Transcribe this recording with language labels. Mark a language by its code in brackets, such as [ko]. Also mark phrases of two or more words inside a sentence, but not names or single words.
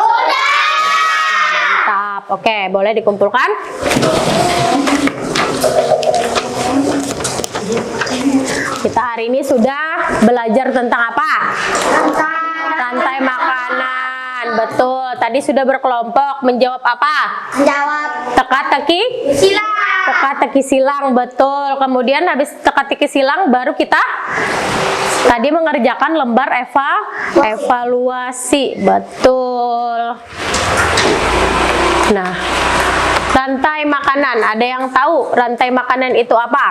[id] Mantap. Oke, boleh dikumpulkan? Kita hari ini sudah belajar tentang apa? Rantai makanan. Betul. Tadi sudah berkelompok menjawab apa? Teka-teki silang. Teka-teki silang, betul. Kemudian habis teka-teki silang baru kita tadi mengerjakan lembar evaluasi, betul. Nah, rantai makanan. Ada yang tahu rantai makanan itu apa?